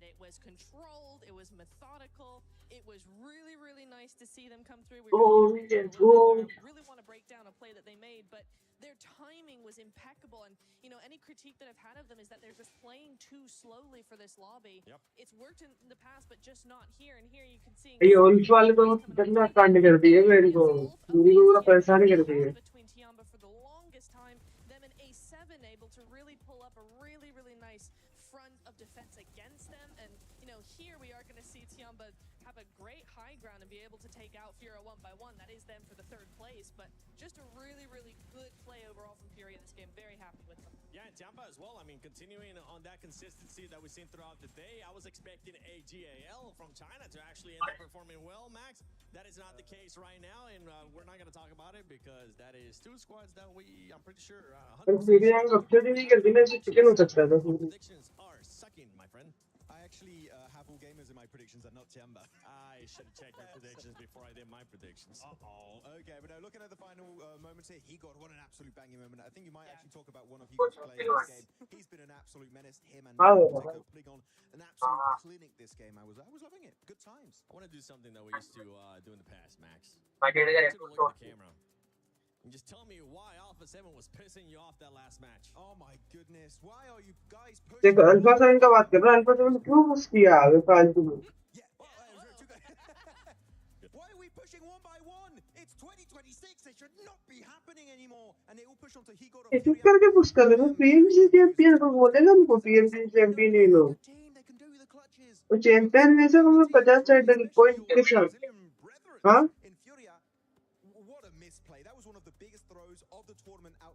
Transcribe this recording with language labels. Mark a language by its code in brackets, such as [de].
[en] It was controlled, it was methodical, it was really, really nice to see them come through. We're going to get into it a little bit, but I really want to break down a play that they made, but their timing was impeccable. And, you know, any critique that I've had of them is that they're just playing too slowly for this lobby. Yep. It's worked in the past, but just not here. And here you can see [hi] ये Ulf वाले तो कितना कांड कर दिए मेरे को मेरी को पूरा परेशान कर दिए [en] between Tiamba for the longest time. Them and A7 able to really pull up a really, really nice front of defense against them. And, you know, here we are going to see Tiamba have a great high ground and be able to take out Furia 1-by-1. That is them for the 3rd place, but just a really, really good play overall from Furia this game. Very happy with them. Yeah, and Tampa as well. I mean, continuing on that consistency that we've seen throughout the day, I was expecting a GAL from China to actually end up performing well, Max. That is not the case right now, and we're not going to talk about it because that is 2 squads that I'm pretty sure, [hi] पर सीधे हम अपने नहीं करते ना ऐसे chicken हो सकता था [en] predictions are sucking, my friend. I actually have all gamers in my predictions and not Tiamba. I should have checked your predictions before I did my predictions. Uh-oh. Okay, but now looking at the final moments here, he got what an absolute banging moment. I think you might actually talk about one of Hugo's players this game. He's been an absolute menace. Him and putting on an absolute clinic this game. I was loving it. Good times. I want to do something that we used to do in the past, Max. My dad Take a look at the camera. And just tell me why Alpha 7 was pissing you off that last match. Oh my goodness. Why are you guys pushing? [hi] देखो alpha 7 का बात कर रहा है alpha 7 क्यों push किया है फालतू में [en] Yeah. Why are we pushing 1-by-1? It's 2026. It should not be happening anymore. And they all push onto he got [hi] ये चुप करके पुश कर रहे हो पीएमसी चैंपियन को बोलेगा हमको पीएमसी चैंपियन ले लो [en] They can do the clutches. [hi] वो चैंपियन में से हमें 50 साइड पॉइंट के साथ हाँ [en] In Furia, what a misplay. That was one of the biggest throws of the tournament out.